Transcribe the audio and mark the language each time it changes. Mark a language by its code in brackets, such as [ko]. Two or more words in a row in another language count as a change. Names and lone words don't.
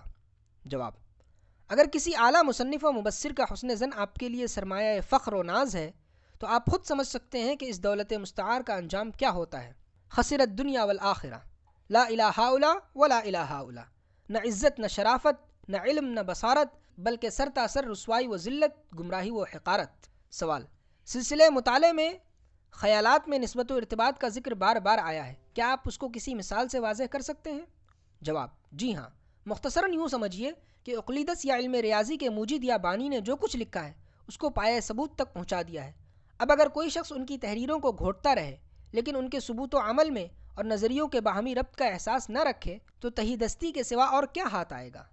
[ur] جواب: اگر کسی اعلیٰ مصنف و مبصر کا حسن زن آپ کے لیے سرمایہ فخر و ناز ہے تو آپ خود سمجھ سکتے ہیں کہ اس دولت مستعار کا انجام کیا ہوتا ہے۔ [ar] خسرت الدنیا والآخرہ، لا الہ ہؤلاء ولا الہ ہؤلاء۔ [ur] نہ عزت، نہ شرافت، نہ علم، نہ بصارت، بلکہ سر تاثر رسوائی و ذلت، گمراہی و حقارت۔ سوال: سلسلہ مطالعے میں خیالات میں نسبت و ارتباط کا ذکر بار بار آیا ہے، کیا آپ اس کو کسی مثال سے واضح کر سکتے ہیں؟ جواب: جی ہاں۔ مختصراً یوں سمجھیے کہ اقلیدس یا علم ریاضی کے موجد یا بانی نے جو کچھ لکھا ہے اس کو پایہ ثبوت تک پہنچا دیا ہے۔ اب اگر کوئی شخص ان کی تحریروں کو گھوٹتا رہے لیکن ان کے ثبوت و عمل میں اور نظریوں کے باہمی ربط کا احساس نہ رکھے تو تہی دستی کے سوا اور کیا ہاتھ آئے گا؟